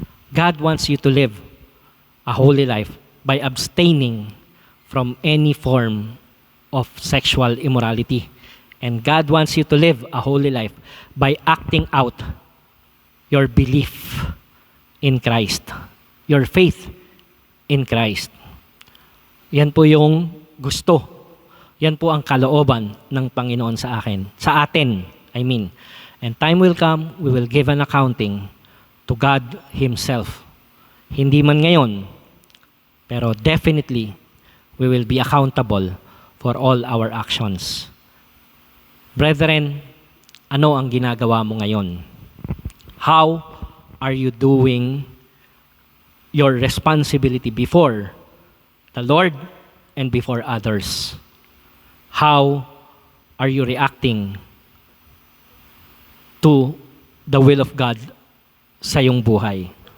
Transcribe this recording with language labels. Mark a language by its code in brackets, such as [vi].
[en] God wants you to live a holy life by abstaining from any form of sexual immorality. And God wants you to live a holy life by acting out your belief in Christ, your faith in Christ. [tl] Yan po yung gusto. Yan po ang kalooban ng Panginoon sa atin. [en] And time will come, we will give an accounting to God Himself. [tl] Hindi man ngayon, pero [en] definitely, we will be accountable for all our actions. [tl] Brethren, ano ang ginagawa mo ngayon? [en] How are you doing your responsibility before the Lord and before others? How are you reacting to the will of God [tl] sa iyong buhay?